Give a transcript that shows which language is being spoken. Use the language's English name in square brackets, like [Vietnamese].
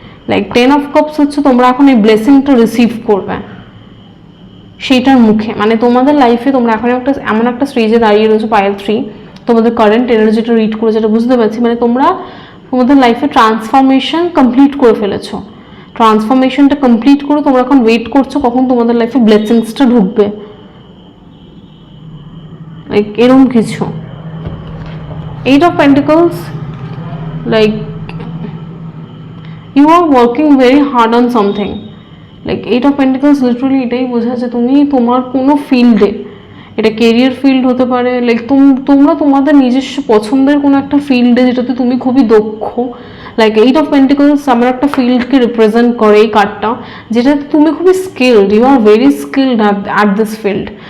[Bangla] Like 10 of cups হচ্ছে তোমরা এখন এই ব্লেসিংটা রিসিভ করবে সেইটার মুখে, মানে তোমাদের লাইফে তোমরা এখন একটা এমন একটা স্টেজে দাঁড়িয়ে রয়েছো পাইল 3, তোমাদের কারেন্ট এনার্জিটা রিড করে যেটা বুঝতে পারছি, মানে তোমরা তোমাদের লাইফে ট্রান্সফরমেশন কমপ্লিট করে ফেলেছো। ট্রান্সফরমেশনটা কমপ্লিট করে তোমরা এখন ওয়েট করছো কখন তোমাদের লাইফে ব্লেসিংসটা ঢুকবে, লাইক এরকম কিছু। [English] 8 of pentacles, like you are working very hard on something. Like 8 of pentacles literally [Bangla] এটাই বোঝাচ্ছে তুমি তোমার কোনো ফিল্ডে, এটা কেরিয়ার ফিল্ড হতে পারে, লাইক তোমরা তোমাদের নিজস্ব পছন্দের কোনো একটা ফিল্ডে যেটাতে তুমি খুবই দক্ষ। লাইক 8 of pentacles আমার একটা ফিল্ডকে রিপ্রেজেন্ট করে এই কার্ডটা, যেটাতে তুমি খুবই skilled, [English] You are very skilled at this field.